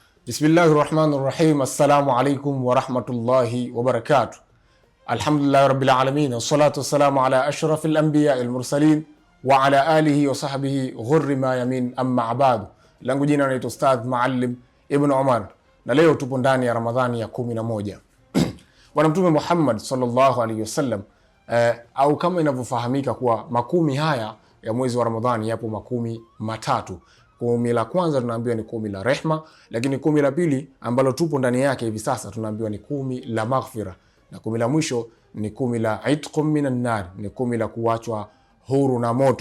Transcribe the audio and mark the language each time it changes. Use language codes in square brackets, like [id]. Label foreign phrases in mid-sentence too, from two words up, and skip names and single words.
[ar] بسم الله الرحمن الرحيم. السلام عليكم ورحمة الله وبركاته. الحمد لله رب العالمين، والصلاة والسلام على أشرف الأنبياء المرسلين وعلى آله وصحبه غر الميامين، أما بعد. [sw] Langu jina naitwa Ustadh Maalim Ibn Omar, na leo tupo ndani ya Ramadhani ya 11. Bwana Mtume Muhammad [ar] صلى الله عليه وسلم [sw] au kama inavyofahamika kuwa makumi haya ya mwezi wa Ramadhani yapo makumi matatu. Kumi la kwanza tunaambiwa ni kumi la rehma, lakini kumi la pili ambalo tupo ndani yake hivi sasa tunaambiwa ni kumi la maghfira, na kumi la mwisho ni kumi la [ar] عتق من النار, [sw] ni kumi la kuachwa huru na moto.